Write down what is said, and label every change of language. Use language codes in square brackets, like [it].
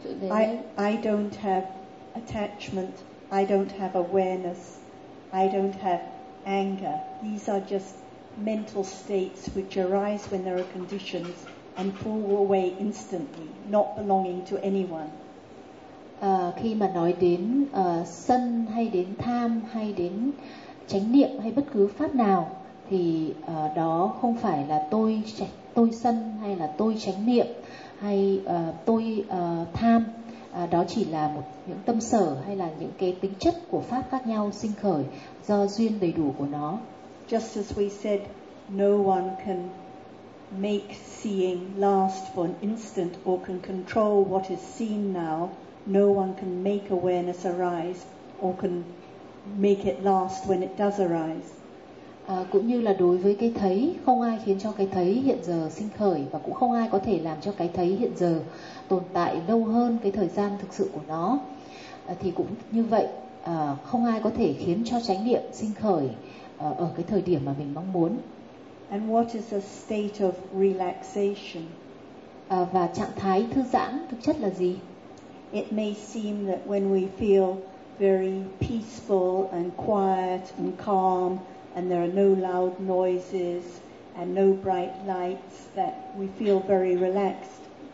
[en] I don't have attachment, I don't have awareness, I don't have anger. These are just mental states which arise when there are conditions and fall away instantly, not belonging to anyone. [vi] Khi mà nói đến sân hay đến tham hay đến chánh niệm hay bất cứ pháp nào thì đó không phải là tôi sân hay là tôi chánh niệm hay tôi tham. Đó chỉ là một những tâm sở hay là những cái tính chất của pháp khác nhau sinh khởi do duyên đầy đủ của nó. [en] Just as we said, no one can make seeing last for an instant or can control what is seen now. No one can make awareness arise or can make it last when it does arise. [vi] Cũng như là đối với cái thấy, không ai khiến cho cái thấy hiện giờ sinh khởi và cũng không ai có thể làm cho cái thấy hiện giờ tồn tại lâu hơn cái thời gian thực sự của nó. Thì cũng như vậy, không ai có thể khiến cho chánh niệm sinh khởi ở cái thời điểm mà mình mong muốn. [en] And what is a state of relaxation? [vi] Và trạng thái thư giãn thực chất là gì? [en] It may seem that when we feel very peaceful and quiet and calm and there are no loud noises and no bright lights that we feel very relaxed.